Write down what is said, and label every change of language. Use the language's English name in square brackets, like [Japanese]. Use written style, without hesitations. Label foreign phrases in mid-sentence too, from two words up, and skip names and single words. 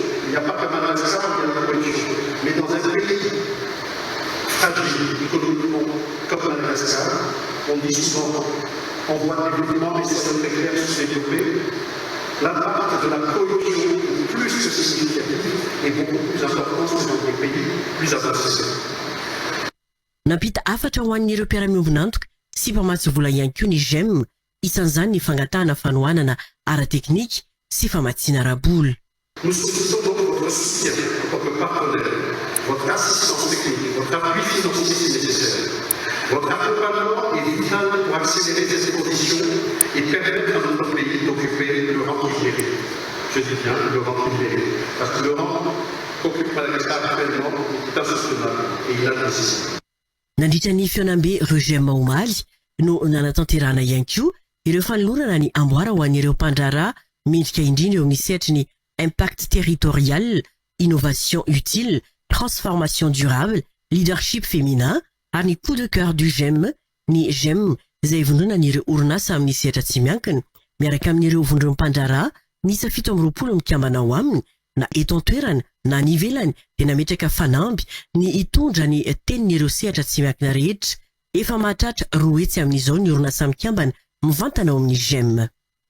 [French] Il n'y a pas que Madagascar qui a la corruption, mais dans un pays fragile économiquement comme Madagascar, on dit souvent, on voit des développements, mais ça doit être clair se développer. L'impact de la corruption est plus que significatif et beaucoup plus important que dans des pays plus avancés. [Malagasy] Nampita afatra ho an'ireo mpiara-miombinantoka sy mpamatsy vola ihany koa ny GEM, isan'izany ny fangatahana fanohanana ara-teknika sy famatsiana ara-bola. [French] Nous sollicitons donc votre soutien en tant que partenaire, votre assistance technique, votre appui financier si nécessaire. Votre accompagnement est vital pour accélérer ces conditions et permettre à notre pays d'occuper le rang qu'il mérite. Je dis bien le rang qu'il mérite, parce que le rang qu'occupe Madagascar actuellement est insoutenable et inadmissible. [Malagasy] Nandritra ny fionambe REGEM omaly no nanatanterahana ihany koa ireo fanolorana ny amboara ho an'ireo mpandrara mendrika indrindra eo amin'ny sehatry ny [French] impact territorial, innovation utile, transformation durable, leadership féminin [Malagasy] ary ny [French] coup de cœur du GEM, [Malagasy] ny GEM izay vondrona n'ireo orinasa amin'ny sehatra tsy miankina miaraka amin'ireo vondrom-pandrara nisa 17 mikambana ao aminy na eto an-toerana na ny ivelany dia nametraka fanamby ny hitondra ny tenin'ireo sehatra tsy miankina rehetra. Efa mahatratra 2 hetsy amin'izao ny orinasa mikambana mivantana ao amin'ny GEM.